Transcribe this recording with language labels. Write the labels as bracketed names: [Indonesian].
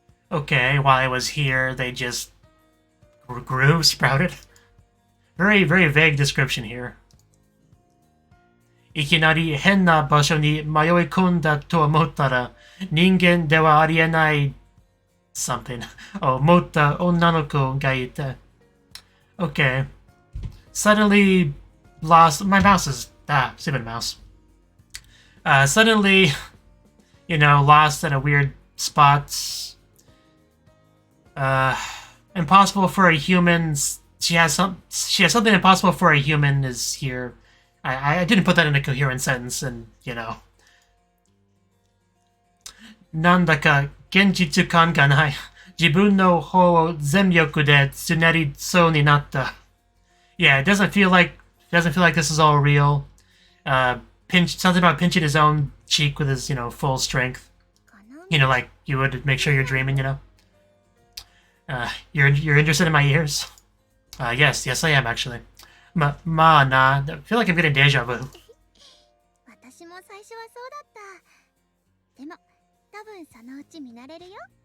[English] Okay, while I was here, they just grew, sprouted. Very, very vague description here. [Japanese] いきなり変な場所に迷い込んだと思ったら、人間ではありえない something を持った女の子がいて。 [English] Okay. Suddenly lost. My mouse is. Stupid mouse. Suddenly, lost at a weird spot. Impossible for a human. She has something impossible for a human is here. I didn't put that in a coherent sentence, and [Japanese] なんだか現実感がない。自分の方を全力でつねりそうになった。 [English] Yeah, it doesn't feel like this is all real. Something about pinching his own cheek with his, full strength. Like you would make sure you're dreaming, You're interested in my ears? Yes, I am actually. I feel like I'm getting deja vu. [Japanese] 私も最初はそうだった。でも、多分そのうち見慣れるよ。